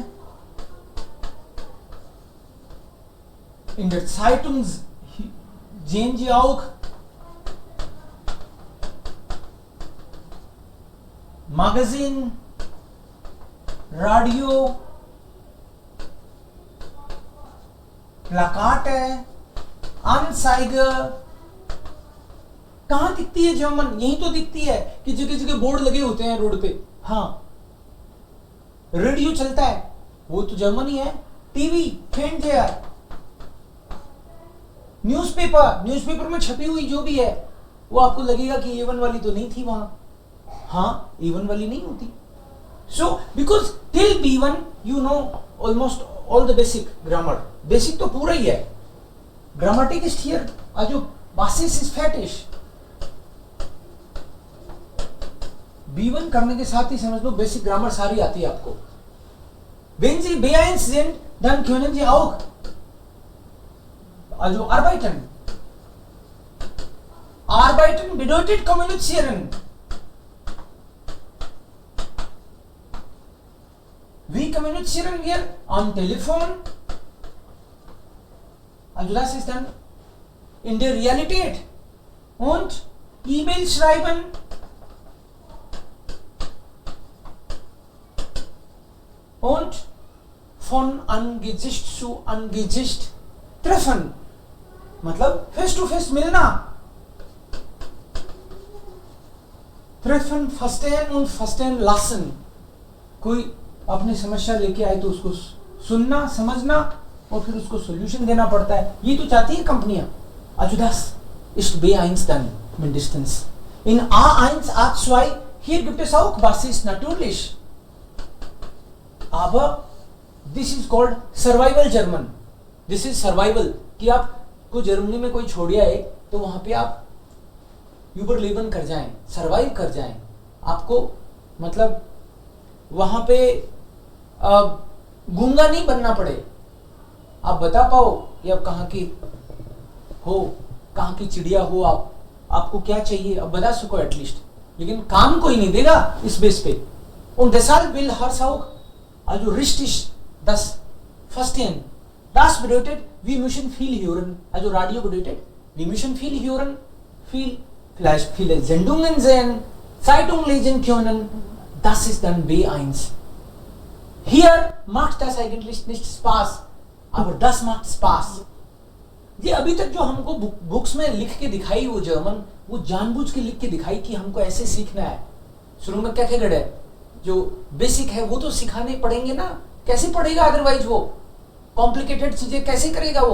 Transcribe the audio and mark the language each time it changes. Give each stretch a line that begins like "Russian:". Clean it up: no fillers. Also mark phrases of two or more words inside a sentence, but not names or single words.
German: in der Zeitung sehen Sie auch, Magazin, Radio, Plakate, Anzeiger.
Hindi: कहां दिखती है जर्मन? यही तो दिखती है कि जगह जगह बोर्ड लगे होते हैं रोड पे. हाँ, रेडियो चलता है, वो तो जर्मन ही है. टीवी, फेंटेयर, न्यूज़पेपर में छपी हुई जो भी है, वो आपको लगेगा कि A1 वाली तो नहीं थी वहां. हाँ, A1 वाली नहीं होती.
English: So because till B1 you know almost all the basic grammar.
Hindi: बेसिक तो पूरा ही है.
German: Grammatik ist hier, also basis is fertig.
Hindi: B1 करने के साथ ही समझ लो बेसिक ग्रामर सारी आती है आपको.
German: Wenn Sie B1 sind, dann können Sie auch also arbeiten. Arbeiten bedeutet kommunizieren. Wie kommunizieren wir? Am Telefon. Also das ist dann in der Realität. Und E-Mail schreiben. Und von Angesicht zu Angesicht treffen.
Hindi: मतलब
English: face to face
Hindi: मिलना.
German: Treffen, verstehen und verstehen lassen.
Hindi: कोई अपनी समस्या लेके आए तो उसको सुनना, समझना और फिर उसको सॉल्यूशन देना पड़ता है. ये तो चाहती है कंपनियां.
German: Also das ist B1 dann mindestens. In A1, A2 hier gibt es auch Basis natürlich.
English: Aber this is called survival German. This is survival.
Hindi: कि आपको जर्मनी में कोई छोड़ आए तो वहां पे आप यूबरलेबन कर जाएं, सरवाइव कर जाएं. आपको मतलब वहां पे गूंगा नहीं बनना पड़े. आप बता पाओ कि आप कहाँ की हो, कहाँ की चिड़िया हो, आपको क्या चाहिए अब बता सको एटलीस्ट. लेकिन काम कोई नहीं देगा इस बेस पे.
German: Und deshalb will Herr auch also richtig das verstehen. Das bedeutet, wir müssen viel hören. Also Radio bedeutet, wir müssen viel hören, vielleicht viele Sendungen sehen, Zeitung lesen können. Das ist dann B1. Hier macht das eigentlich nicht Spaß, aber das macht Spaß.
Hindi: ये अभी तक जो हमको बुक्स में लिख के दिखाई वो जर्मन, वो जानबूझ के लिख के दिखाई कि हमको ऐसे सीखना है. शुरू में क्या गड़ है, जो बेसिक है वो तो सिखाने पड़ेंगे ना. कैसे पढ़ेगा अदरवाइज? वो कॉम्प्लिकेटेड चीजें कैसे करेगा वो?